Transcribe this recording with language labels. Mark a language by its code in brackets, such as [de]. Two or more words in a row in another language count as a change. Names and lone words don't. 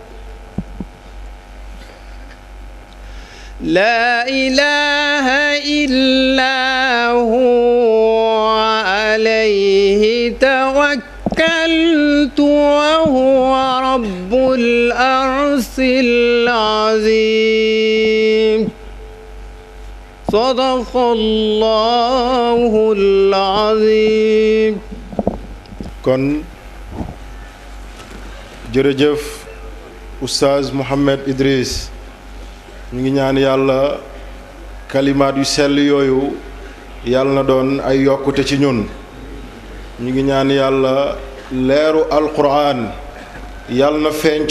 [ar] عليه توكلت وهو رب العرش العظيم صدق الله العظيم [wo] kon jërëjëf Oustaz Mouhamed Idriss ñu ngi ñaan yàlla kalimaat yu sell yooyu yàlla na doon ay yokkute ci ñun ñu ngi ñaan yàlla leeru alquran yàlla na feeñ ci